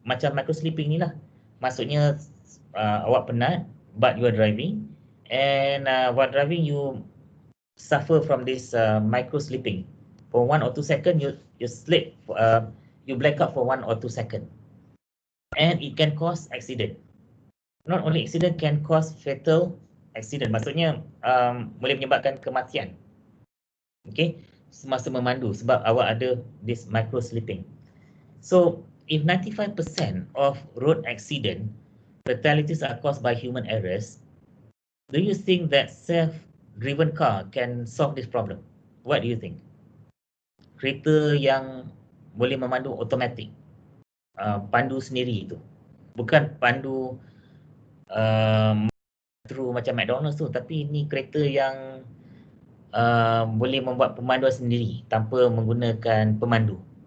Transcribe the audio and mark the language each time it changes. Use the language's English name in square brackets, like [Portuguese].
[Malay] Macam [English] micro sleeping [Malay] ni lah. Maksudnya awak penat [English] but you are driving, and while driving you suffer from this micro sleeping. For 1 or 2 seconds you sleep, you black out for 1 or 2 seconds, and it can cause accident. Not only accident, can cause fatal accident. [Malay] Maksudnya boleh menyebabkan kematian. Okay, semasa memandu sebab awak ada [English] this micro sleeping. So if 95% of road accident fatalities are caused by human errors, do you think that self-driven car can solve this problem? What do you think? [Malay] Kereta yang boleh memandu automatic, pandu sendiri itu, bukan pandu through macam McDonald's tu, tapi ini kereta yang boleh membuat pemanduan sendiri tanpa menggunakan pemandu.